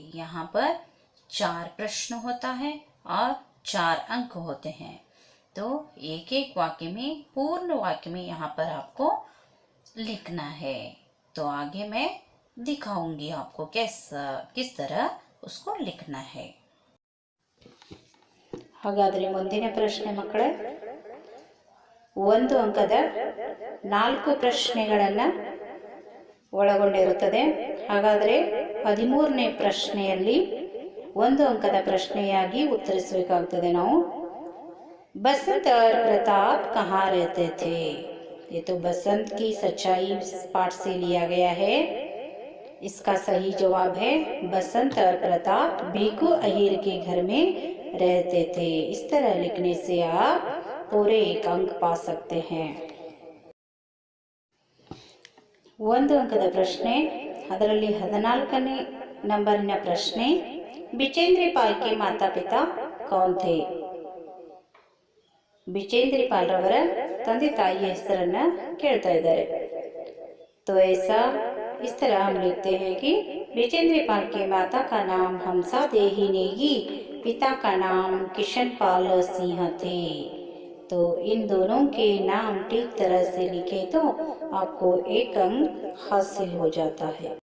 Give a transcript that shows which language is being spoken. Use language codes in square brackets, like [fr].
[hi] यहाँ पर 4 प्रश्न होता है और 4 अंक होते हैं। तो एक एक वाक्य में, पूर्ण वाक्य में यहाँ पर आपको लिखना है। तो आगे मैं दिखाऊंगी आपको किस तरह उसको लिखना है। [kn] ಹಾಗಾದರೆ ಮುಂದಿನ ಪ್ರಶ್ನೆ ಮಕ್ಕಳೇ, 1 ಅಂಕದ 4 ಪ್ರಶ್ನೆಗಳನ್ನು ಒಳಗೊಂಡಿರುತ್ತದೆ. ಹಾಗಾದರೆ 13ನೇ ಪ್ರಶ್ನೆಯಲ್ಲಿ 1 ಅಂಕದ ಪ್ರಶ್ನೆಯಾಗಿ ಉತ್ತರಿಸಬೇಕಾಗುತ್ತದೆ ನಾವು. [hi] बसंत और प्रताप कहाँ रहते थे? ये तो बसंत की सच्चाई पाठ से लिया गया है। इसका सही जवाब है बसंत और प्रताप भीखू अहीर के घर में रहते थे। इस तरह लिखने से आप पूरे 1 अंक पा सकते हैं। [kn] 1 ಅಂಕದ ಪ್ರಶ್ನೆ, ಅದರಲ್ಲಿ 14ನೇ ನಂಬರಿನ ಪ್ರಶ್ನೆ, बिचेंद्र पाल [hi] के माता पिता कौन थे? [kn] बिचेंद्र पाल रवर ತಂದೆ ತಾಯಿಯ ಹೆಸರನ್ನ ಕೇಳ್ತಾ ಇದ್ದಾರೆ. [hi] तो ऐसा इस तरह हम लिखते हैं कि बिचेंद्र पाल के माता का नाम हमसा देही नेगी, पिता का नाम किशन पाल सिंह थे। तो इन दोनों के नाम ठीक तरह से लिखे तो आपको 1 अंक हासिल हो जाता है।